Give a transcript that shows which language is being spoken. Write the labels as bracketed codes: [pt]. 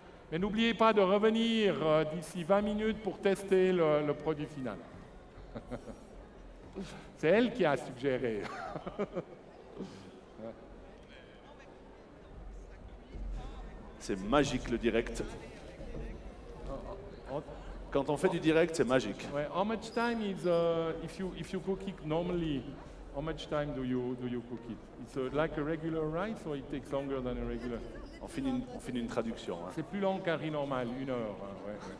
[fr] Mais n'oubliez pas de revenir d'ici 20 minutes pour tester le produit final. C'est elle qui a suggéré. C'est magique le direct. Quand on fait du direct, c'est magique. [en] How much time is if you cook it normally? How much time do you cook it? It's like a regular rice or it takes longer than a regular? [fr] On finit une traduction. Hein. C'est plus long qu'un riz normal, 1 heure. Hein, ouais.